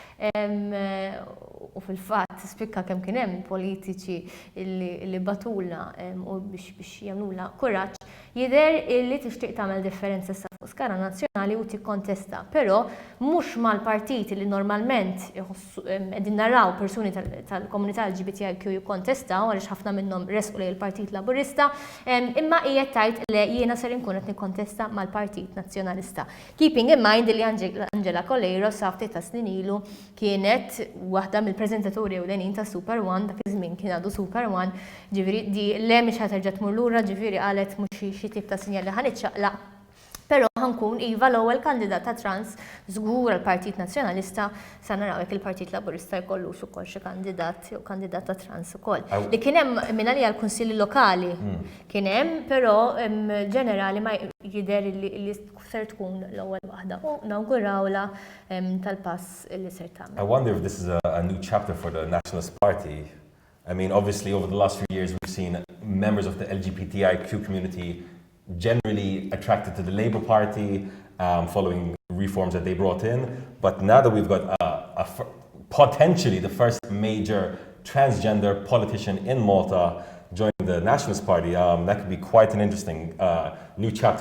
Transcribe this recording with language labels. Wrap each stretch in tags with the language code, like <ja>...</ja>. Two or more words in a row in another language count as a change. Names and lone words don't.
<mt>U fil-fatt spikka kemm kien hemm politiċi li batulna u biex jagħmlula kuraġġ jidher li tixtieq tagħmel differenza sa fuq skala nazzjonali u tikkontesta, però mhux mal-partiti li normalment qegħdin naraw persuni tal-komunità LGBTIQ jikkontestaw għaliex ħafna minnhom resqu lejn il-Partit Laburista, imma qiegħed tgħid li jiena ser inkun qed nikkontesta mal-Partit Nazzjonalista.</mt> <en>Keeping in mind</en> <mt>li Angela Colero sa ftit ta' snin ilu kienet waħda mill-preżentaturi ewlenin ta' Super One, dak iż-żmien kien għadu Super One, ġifieri di le mhix ħaterġa' tmur lura, ġifieri qalet mhux xi tip ta' sinjal li ħaniċċaqlaq. Però ħankun iva l-ewwel kandidata trans żgur għall-Partit Nazzjonalista sa naraw jekk il-Partit Laburista jkollux ukoll xi kandidat jew kandidata trans ukoll. Li kien hemm minn għalija l-kunsilli lokali kien hemm, però ġenerali ma jidher li ser tkun l-ewwel waħda u nawgurawla tal-pass li ser tagħmel.</mt> <en>I wonder if this is a new chapter for the Nationalist Party. I mean, obviously over the last few years we've seen members of the LGBTIQ community generally attracted to the Labour Party following reforms that they brought in. But now that we've got potentially the first major transgender politician in Malta joining the Nationalist Party, that could be quite an interesting new chapter.</en>